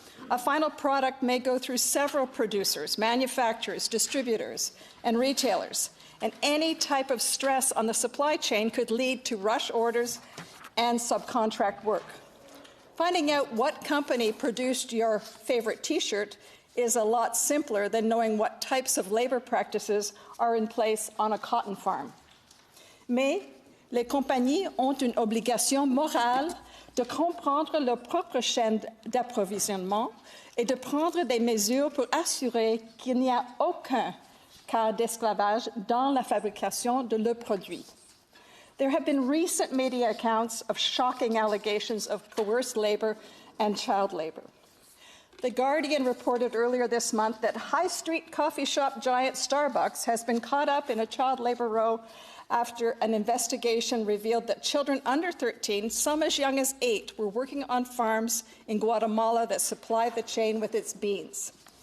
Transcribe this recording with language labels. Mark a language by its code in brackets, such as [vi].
[en] A final product may go through several producers, manufacturers, distributors, and retailers, and any type of stress on the supply chain could lead to rush orders and subcontract work. Finding out what company produced your favorite T-shirt is a lot simpler than knowing what types of labor practices are in place on a cotton farm. [fr] Mais les compagnies ont une obligation morale de comprendre leur propre chaîne d'approvisionnement et de prendre des mesures pour assurer qu'il n'y a aucun cas d'esclavage dans la fabrication de leurs produits. [en] There have been recent media accounts of shocking allegations of coerced labor and child labor. The Guardian reported earlier this month that high street coffee shop giant Starbucks has been caught up in a child labor row after an investigation revealed that children under 13, some as young as 8, were working on farms in Guatemala that supplied the chain with its beans.